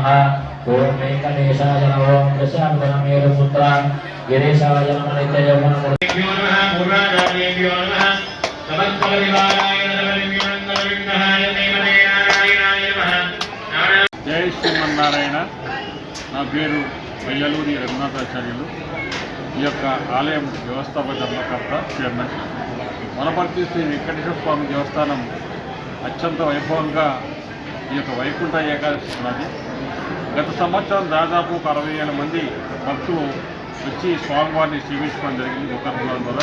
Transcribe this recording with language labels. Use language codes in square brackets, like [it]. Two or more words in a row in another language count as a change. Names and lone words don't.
[sa] ओम वेंकटेशाय नमः। दशावतारमेरुपुत्र गिरीशाय नमः। नित्ययौवनमूर्तये नमः। पूर्वाचार्येभ्यो नमः। समस्तविभागाय नमः। देवते नारायणाय नमः। जय श्रीमन्नारायण। [te] నా పేరు అయ్యలూరి రఘునాథాచార్యులు. ఈ యొక్క ఆలయం వ్యవస్థాపక ధర్మకర్త చైర్మన్. వనపర్తి శ్రీ వెంకటేశ్వర స్వామి దేవస్థానం అత్యంత వైభవంగా ఈ యొక్క వైకుంఠ ఏకాదశి ఉన్నది. గత సంవత్సరం దాదాపు 60,000 మంది భక్తులు వచ్చి స్వామివారిని సేవించుకోవడం జరిగింది ఉత్తరద్వారం ద్వారా.